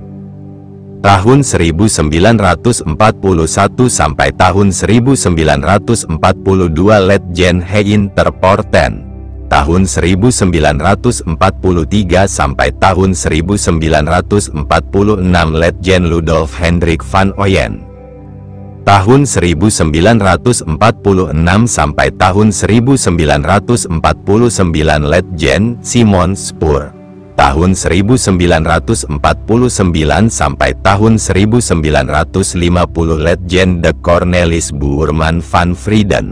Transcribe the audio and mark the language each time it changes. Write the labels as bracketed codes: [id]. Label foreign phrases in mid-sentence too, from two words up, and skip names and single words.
[id] Tahun 1941 sampai tahun 1942 Letjen Hein ter Porten. Tahun 1943 sampai tahun 1946 Letjen Ludolf Hendrik van Ooyen. Tahun 1946 sampai tahun 1949 Letjen Simon Spoor. Tahun 1949 sampai tahun 1950 Letjen de Cornelis Boerman van Frieden.